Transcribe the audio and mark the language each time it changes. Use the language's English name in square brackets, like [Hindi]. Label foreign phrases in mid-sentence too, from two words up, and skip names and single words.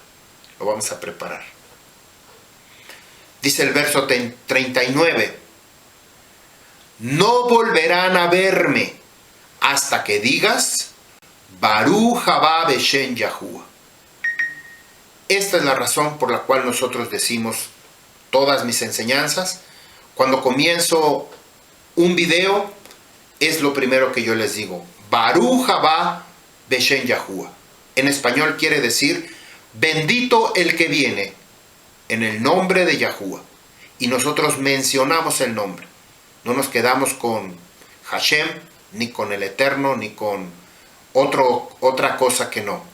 [Spanish] Lo vamos a preparar. Dice el verso 39, no volverán a verme hasta que digas, [Hebrew] ברוך הבא בשם יהוה. [Spanish] Esta es la razón por la cual nosotros decimos todas mis enseñanzas. Cuando comienzo un video, es lo primero que yo les digo. [Hebrew] ברוך הבא בשם יהוה. [Spanish] En español quiere decir, bendito el que viene en el nombre de Yahuwah. Y nosotros mencionamos el nombre. No nos quedamos con Hashem, ni con el Eterno, ni con otra cosa que no.